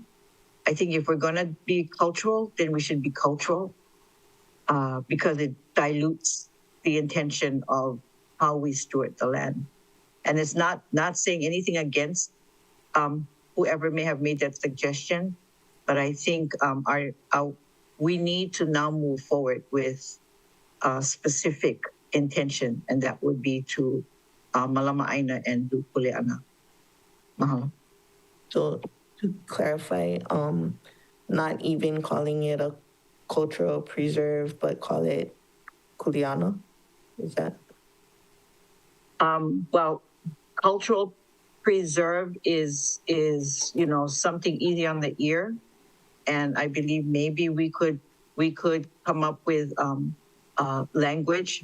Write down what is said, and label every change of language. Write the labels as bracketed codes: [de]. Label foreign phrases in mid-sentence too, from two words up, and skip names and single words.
[en] I think if we're going to be cultural, then we should be cultural because it dilutes the intention of how we steward the land. And it's not saying anything against whoever may have made that suggestion, but I think we need to now move forward with a specific intention, and that would be to [haw] malama ʻāina [en] and do kuleana. Mahalo. So to clarify, not even calling it a cultural preserve, but call it kuleana? Is that? Well, cultural preserve is something easy on the ear, and I believe maybe we could come up with language.